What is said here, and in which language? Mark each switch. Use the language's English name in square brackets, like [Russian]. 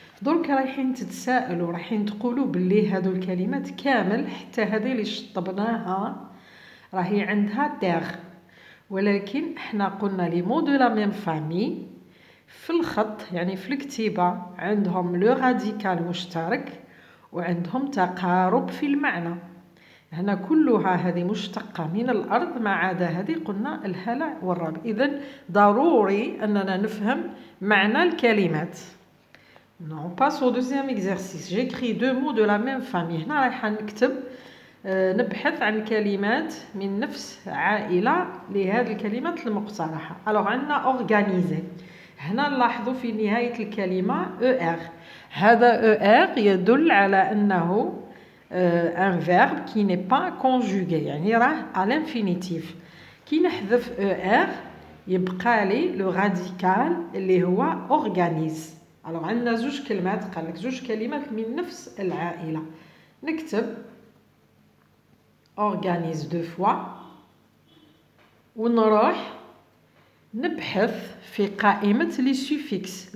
[Arabic] درك رايحين تتساءلوا رايحين تقولوا باللي هادو الكلمات كامل حتى هذه اللي شطبناها راهي عندها تيغ ولكن احنا قلنا [French] لي مو دو لا ميم فامي [Arabic] في الخط يعني في الكتيبة عندهم [French] لو راديكال [Arabic] مشترك وعندهم تقارب في المعنى. هنا كلها هذه مشتقة من الأرض ما عدا هذه قلنا الهلع والرعب. إذن ضروري أننا نفهم معنى الكلمات. [French] On passe au deuxième exercice. J'écris deux mots de la même famille. [Arabic] هنا رايحة نكتب نبحث عن كلمات من نفس عائلة لهذه الكلمات المقترحة. [French] alors [Arabic] عندنا [French] organiser. [Arabic] هنا نلاحظوا في نهاية الكلمة ER. هذا [French] ER [Arabic] يدل على أنه [French] un verbe qui n'est pas conjugué [Arabic] يعني راه [French] à l'infinitif. [Arabic] كي نحذف ER يبقى لي [French] لو راديكال [Arabic] اللي هو organise. [French] alors [Arabic] عندنا زوج كلمات قال لك زوج كلمات من نفس العائلة. نكتب organise [French] deux fois [Arabic] ونروح نبحث في قائمة [French] لي سوفيكس.